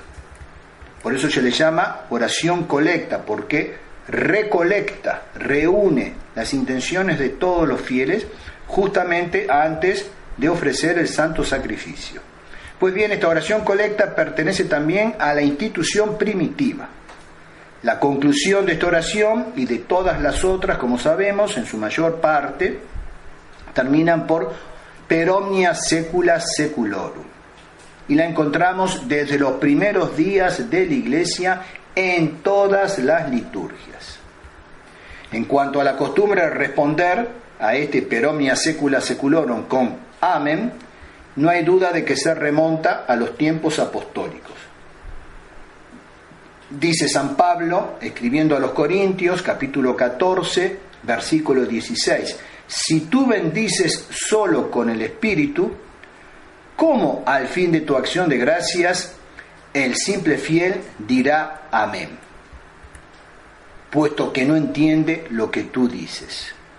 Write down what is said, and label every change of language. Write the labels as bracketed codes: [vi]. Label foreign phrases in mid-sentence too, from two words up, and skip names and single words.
[es] Por eso se le llama oración colecta, porque recolecta, reúne las intenciones de todos los fieles justamente antes de ofrecer el santo sacrificio. Pues bien, esta oración colecta pertenece también a la institución primitiva. La conclusión de esta oración y de todas las otras, como sabemos, en su mayor parte, terminan por [la] per omnia saecula saeculorum. [es] Y la encontramos desde los primeros días de la Iglesia en todas las liturgias. En cuanto a la costumbre de responder a este [la] per omnia saecula saeculorum [es] con amén, no hay duda de que se remonta a los tiempos apostólicos. Dice San Pablo, escribiendo a los Corintios, capítulo 14, versículo 16, si tú bendices solo con el Espíritu, ¿cómo al fin de tu acción de gracias el simple fiel dirá amén, puesto que no entiende lo que tú dices?